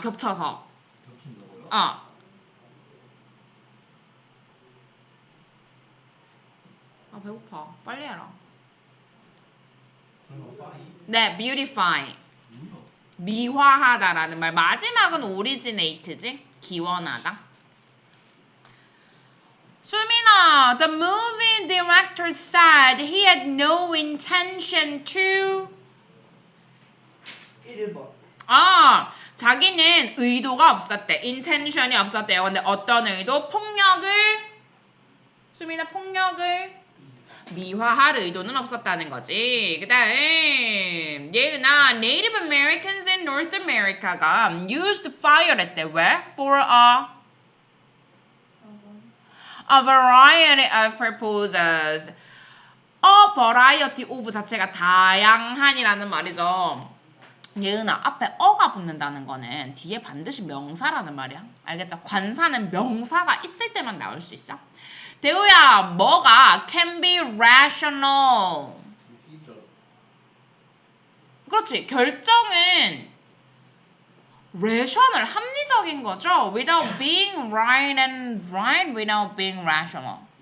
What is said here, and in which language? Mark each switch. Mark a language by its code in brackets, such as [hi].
[ko] 겹쳐서. 아 배고파. 빨리 해라. 네 beautify. 미화하다라는 말. 마지막은 originate지. 기원하다. [en] 수민아, the movie director said he had no intention to. [ko] 1번. 자기는 의도가 없었대. intention이 없었대요. 근데 어떤 의도? 폭력을, 수민아, 폭력을 미화할 의도는 없었다는 거지. [en] 그 다음 예은아, Native Americans in North America가 used fire 했대. [ko] 왜? [en] For a variety of purposes. [ko] variety of 자체가 다양한이라는 말이죠. 예은아, 앞에 어가 붙는다는 거는 뒤에 반드시 명사라는 말이야. 알겠죠? 관사는 명사가 있을 때만 나올 수 있어. [en] 대우야, 뭐가 can be rational. [ko] 그렇지. 결정은 rational, 합리적인 거죠. [en] Without being right and right, without being rational.